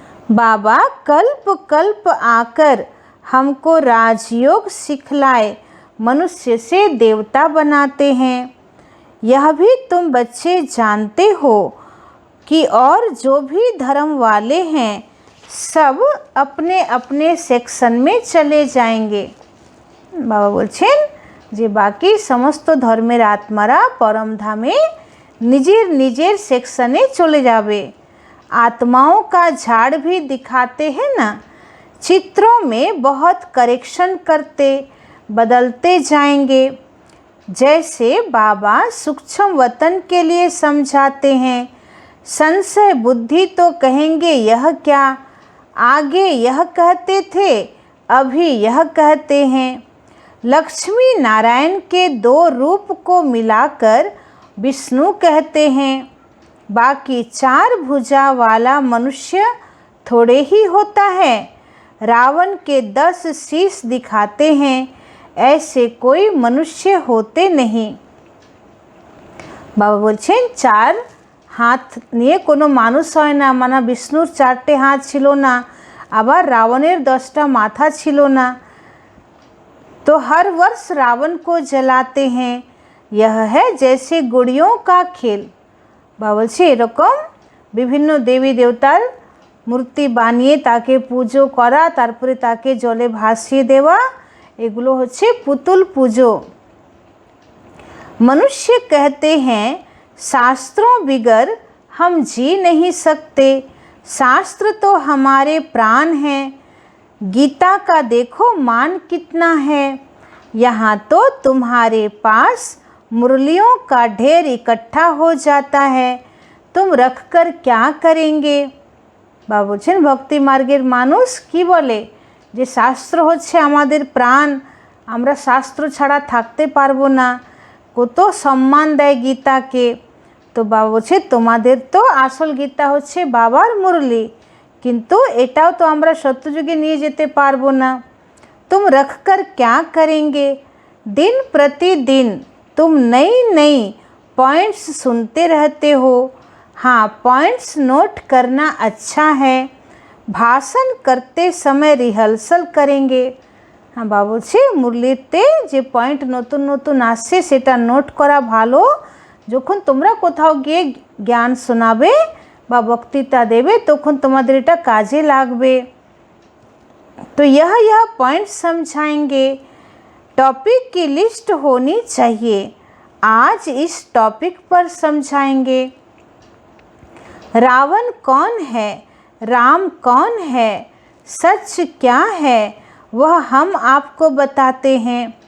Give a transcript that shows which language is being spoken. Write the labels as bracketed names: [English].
[Hindi] बाबा कल्प कल्प आकर हमको राजयोग सिखलाए मनुष्य से देवता बनाते हैं। यह भी तुम बच्चे जानते हो कि और जो भी धर्म वाले हैं सब अपने अपने सेक्शन में चले जाएंगे। [Bangla] বাবা বলছেন যে বাকি সমস্ত ধর্মের আত্মারা পরমধামে निजेर निजेर सेक्शने चले जावे। [Hindi] आत्माओं का झाड़ भी दिखाते हैं ना, चित्रों में बहुत करेक्शन करते बदलते जाएंगे। जैसे बाबा सूक्ष्म वतन के लिए समझाते हैं, संशय बुद्धि तो कहेंगे यह क्या, आगे यह कहते थे अभी यह कहते हैं। लक्ष्मी नारायण के दो रूप को मिलाकर विष्णु कहते हैं। बाकी चार भुजा वाला मनुष्य थोड़े ही होता है। रावण के 10 शीश दिखाते हैं, ऐसे कोई मनुष्य होते नहीं। [Bangla] बाबा बोलছেন चार हाथ নিয়ে কোনো মানুষ হয় না, মানে বিষ্ণুর 4টে হাত ছিল না, আবার রাবণের 10টা মাথা ছিল না। [Hindi] तो हर वर्ष रावण को जलाते हैं, यह है जैसे गुड़ियों का खेल। [Bangla] बाबा বলছে এরকম বিভিন্ন দেবী দেবতার মূর্তি বানিয়ে তাকে পুজো করা, তারপরে তাকে জলে ভাসিয়ে দেওয়া, এগুলো হচ্ছে পুতুল পুজো। [Hindi] मनुष्य कहते हैं शास्त्रों बिगर हम जी नहीं सकते, शास्त्र तो हमारे प्राण हैं। गीता का देखो मान कितना है, यहाँ तो तुम्हारे पास मुरलियों का ढेर इकट्ठा हो जाता है, तुम रख कर क्या करेंगे। [Bangla] बाबा বলছেন ভক্তি মার্গের মানুষ কি বলে যে শাস্ত্র হচ্ছে আমাদের প্রাণ, আমরা শাস্ত্র ছাড়া থাকতে পারবো না, কত সম্মান দেয় গীতাকে। তো বাবা বলছে তোমাদের তো আসল গীতা হচ্ছে বাবার মুরলি, কিন্তু এটাও তো আমরা সত্যযুগে নিয়ে যেতে পারবো না। [Hindi] तुम रख कर क्या करेंगे, दिन प्रतिदिन तुम नई नई पॉइंट्स सुनते रहते हो। हाँ, पॉइंट्स नोट करना अच्छा है, भाषण करते समय रिहर्सल करेंगे। [Bangla] हाँ बाबा বলছে মুরলিতে যে পয়েন্ট নতুন নতুন আসছে সেটা নোট করা ভালো, যখন তোমরা কোথাও গিয়ে জ্ঞান শোনাবে বা বক্তৃতা দেবে তখন তোমাদের এটা কাজে লাগবে। [Hindi] तो यह पॉइंट समझाएंगे। टॉपिक की लिस्ट होनी चाहिए, आज इस टॉपिक पर समझाएंगे। रावण कौन है, राम कौन है, सच क्या है, वह हम आपको बताते हैं।